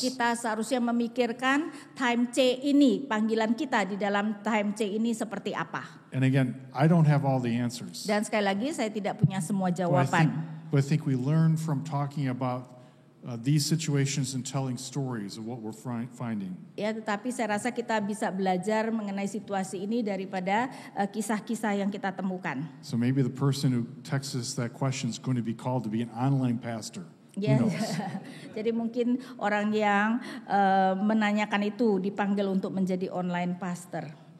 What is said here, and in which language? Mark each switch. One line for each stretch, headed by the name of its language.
Indonesian: kita seharusnya memikirkan time C ini, panggilan kita di dalam time C ini seperti apa.
English: And again, I don't have all the answers.
Indonesian: Dan sekali lagi saya tidak punya semua
English: But
Indonesian: jawaban.
English: I think we learn from talking about these situations and telling stories of what we're finding.
Indonesian: Ya, tetapi saya rasa kita bisa belajar mengenai situasi ini daripada kisah-kisah yang kita temukan.
English: So maybe the person who texts us that question is going to be called to be an online pastor.
Indonesian: Ya,
English: Who knows?
Indonesian: jadi mungkin orang yang menanyakan itu dipanggil untuk menjadi online pastor.